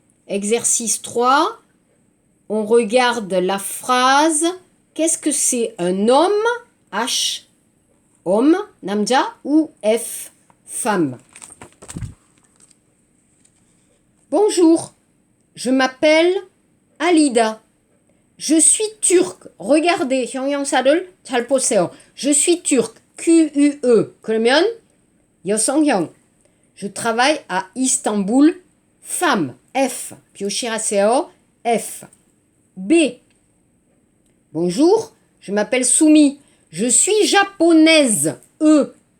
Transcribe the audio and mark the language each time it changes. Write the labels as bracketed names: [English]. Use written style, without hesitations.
[French] Exercice 3, on regarde la phrase. Qu'est-ce que c'est? Un homme, H, homme, [Korean] namja, [French] ou F, femme. Bonjour, je m'appelle Alida. Je suis turc. Regardez, [Korean] 형용사를 잘 보세요. [French] Je suis turc. Q-U-E. [Korean] 그러면 여성형. [French] Je travaille à Istanbul. Femme. F. [Korean] 표시하세요. [French] F. B. Bonjour, je m'appelle Soumi. Je suis japonaise. E.